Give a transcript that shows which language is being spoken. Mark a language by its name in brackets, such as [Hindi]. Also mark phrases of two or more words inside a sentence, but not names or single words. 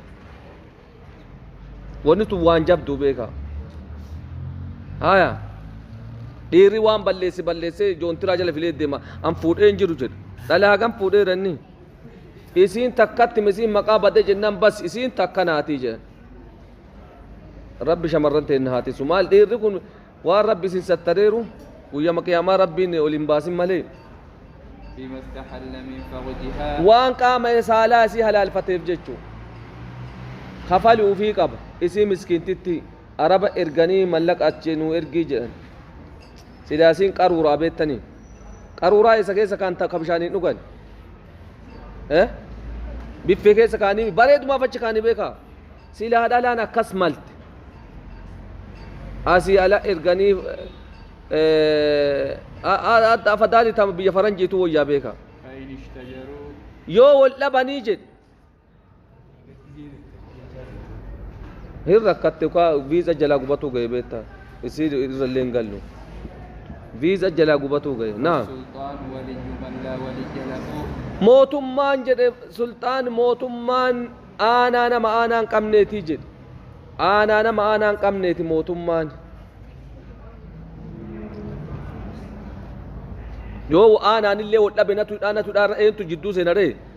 [Oromo] wanni tun waan jabduu beeka haya dhiirri waan balleessee joontiraa jala filee deema an fuudhee hin jiru jedhu dhalaa hagam fuudhee ranni isiin takkatti isiin maqaa badee jennaan bas isiin takka naatii jedhan rabbi shamarran ta'e haatisu maal dhiirri kun waan rabbi isin sattareeru guyyama qiyaamaa rabbiin ol hin baasin malee [Arabic] فيما استحل من فرجها [Oromo] waan qaama saalaa isii halaalfateef jechuu kafali ufii qaba isii miskiintitti araba erganii mallaqa acheenuu ergii jedhan sidaasiin qaruuraa beettanii qaruuraa isa keessa kan takka bishaaniin dhugan biffee keessa kaanii bareedumaaf achi kaanii beeka silaa dhalaan akkas malte asii ala erganii afadaali tama biyya faranjiitu wayyaa beeka [Arabic] فإن اشتجروا [Oromo] yoo wal dhabanii jedhe hin rakkatte kaa viiza jalaa gubatuu gahe beekta isii irrallee hin gallu viiza jalaa gubatuu gahe naam [Arabic] سلطان ولي من لا ولي له [Oromo] mootummaan jedhe sultaan mootummaan aanaa nama aanaan qabneetii jedhe aanaa nama aanaan qabneeti mootummaan yoo aanaan illee wal dhabe natu eentu jidduu seena ree